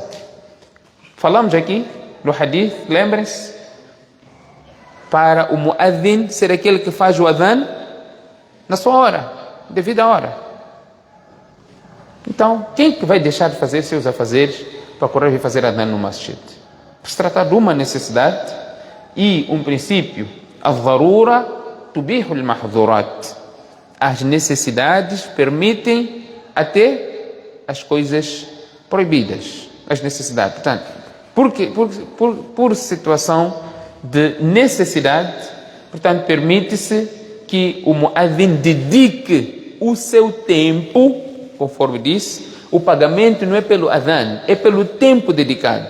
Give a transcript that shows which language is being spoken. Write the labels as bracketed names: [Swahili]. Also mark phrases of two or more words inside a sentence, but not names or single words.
[Portuguese] Falamos aqui no hadith, lembrem-se, para o muazzin ser aquele que faz o adhan na sua hora, devida hora. Então, quem que vai deixar de fazer seus afazeres para correr e fazer adhan no masjid? Por se tratar de uma necessidade e um princípio: [Arabic] الضرورة تبيح المحظورات. [Portuguese] as necessidades permitem até as coisas proibidas. As necessidades. Portanto, por situação de necessidade, portanto, permite-se que o muadhin dedique o seu tempo, conforme disse, o pagamento não é pelo adhan, é pelo tempo dedicado.